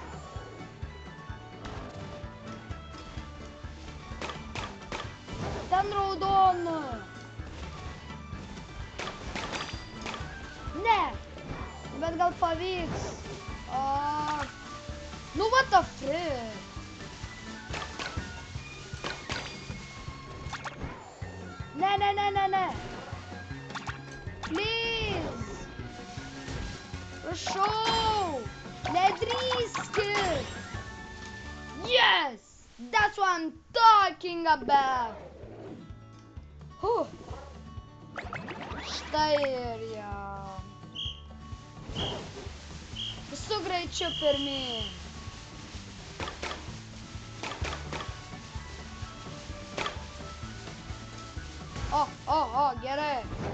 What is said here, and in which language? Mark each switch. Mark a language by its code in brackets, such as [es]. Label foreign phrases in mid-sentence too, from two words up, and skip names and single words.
[lt] Ten raudona. Ne, bet gal pavyks. Nu, [en] what the frick? Ne. Please. Prašau. [lt] Nedrįskit. Yes. [en] That's what I'm talking about. [lt] Štai ir jau. Visų greičiu pirmyn. O, gerai.